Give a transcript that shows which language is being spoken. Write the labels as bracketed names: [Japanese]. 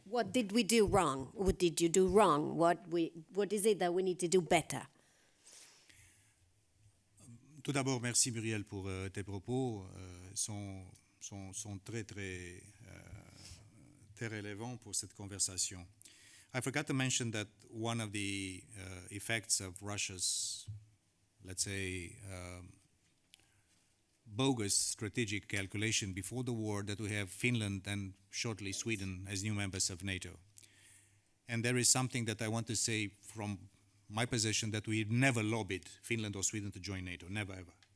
[English] What did we do wrong? What did you do wrong? What is it that we need to do better? [French] Tout d'abord, merci Muriel pour tes propos. Sont très, très, très relevants pour cette conversation. [English] I forgot to mention that one of the effects of Russia's, let's say, bogus strategic calculation before the war that we have Finland and shortly Sweden as new members of NATO. And there is something that I want to say from my position, that we never lobbied Finland or Sweden to join NATO, never ever.